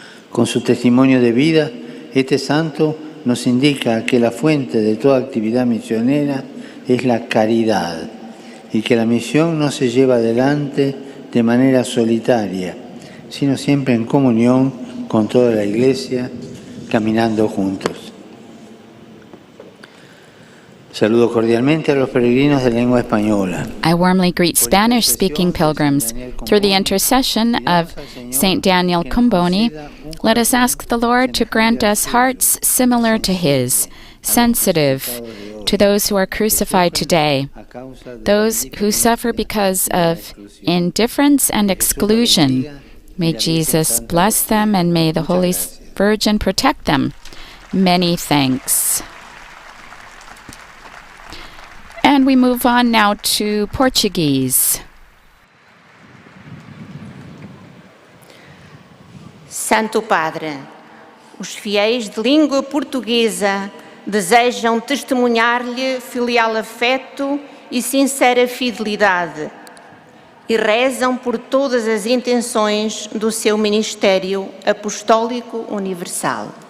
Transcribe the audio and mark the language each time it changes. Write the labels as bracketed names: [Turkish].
[Spanish] Con su testimonio de vida, este santo nos indica que la fuente de toda actividad misionera es la caridad y que la misión no se lleva adelante de manera solitaria, sino siempre en comunión con toda la Iglesia, caminando juntos. Saludo cordialmente a los peregrinos de lengua española. [English] I warmly greet Spanish-speaking pilgrims. Through the intercession of Saint Daniel Comboni, let us ask the Lord to grant us hearts similar to his, sensitive to those who are crucified today, those who suffer because of indifference and exclusion. May Jesus bless them and may the Holy Virgin protect them. Many thanks. And we move on now to Portuguese. [Portuguese] Santo Padre, os fiéis de língua portuguesa desejam testemunhar-lhe filial afeto e sincera fidelidade e rezam por todas as intenções do seu ministério apostólico universal.